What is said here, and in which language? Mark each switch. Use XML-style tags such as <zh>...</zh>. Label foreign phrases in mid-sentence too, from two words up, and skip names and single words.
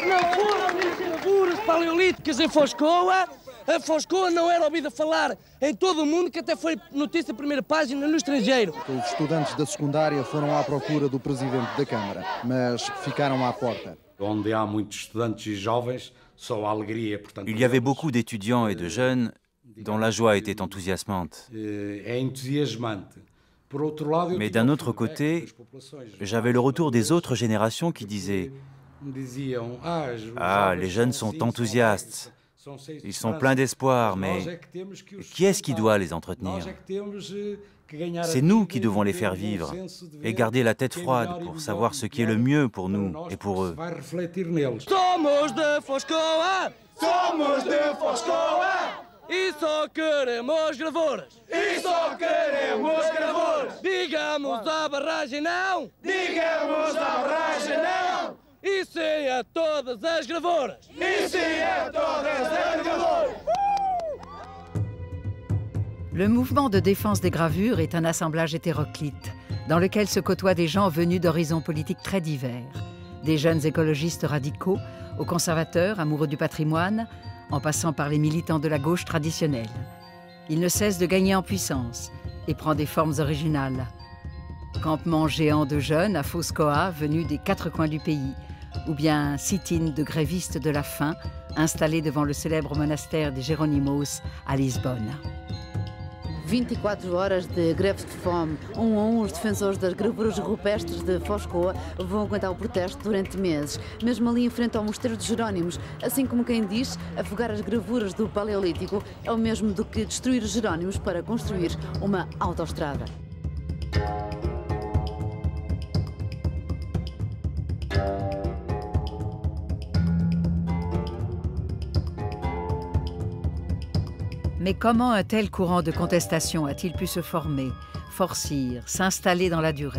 <pt>Se não foram as gravuras paleolíticas em Foz-Coa, a Foz-Coa não era ouvida falar em todo o mundo, que até foi notícia primeira página no estrangeiro. Os estudantes da secundária foram à procura do presidente da Câmara, mas ficaram à porta. Onde há muitos estudantes e jovens, só a alegria, portanto.</pt> <fr>Il y avait beaucoup d'étudiants et de jeunes dont la joie était enthousiasmante. Mais d'un autre côté, j'avais le retour des autres générations qui disaient « Ah, les jeunes sont enthousiastes, ils sont pleins d'espoir, mais qui est-ce qui doit les entretenir ? C'est nous qui devons les faire vivre et garder la tête froide pour savoir ce qui est le mieux pour nous et pour eux. »</fr> <pt>Somos de Foz-Coa! Somos de Foz-Coa! E só queremos gravuras! E só queremos gravuras! Digamos à barragem não! Digamos à barragem não! E sim a todas as gravuras! E sim a todas as gravuras!</pt> <fr>Le mouvement de défense des gravures est un assemblage hétéroclite, dans lequel se côtoient des gens venus d'horizons politiques très divers. Des jeunes écologistes radicaux, aux conservateurs amoureux du patrimoine, en passant par les militants de la gauche traditionnelle. Ils ne cessent de gagner en puissance. et prend des formes originales. Campement géant de jeunes à Foz-Coa venus des 4 coins du pays, ou bien sit-in de grévistes de la faim installés devant le célèbre monastère des Jerónimos à Lisbonne.</fr> <pt>24 horas de greve de fome. A os defensores das gravuras rupestres de Foz-Coa vão aguentar o protesto durante meses, mesmo ali em frente ao Mosteiro dos Jerónimos. Assim como quem diz, afogar as gravuras do Paleolítico é o mesmo do que destruir os Jerónimos para construir uma autoestrada.</pt> <fr>Mais comment un tel courant de contestation a-t-il pu se former, forcir, s'installer dans la durée?</fr>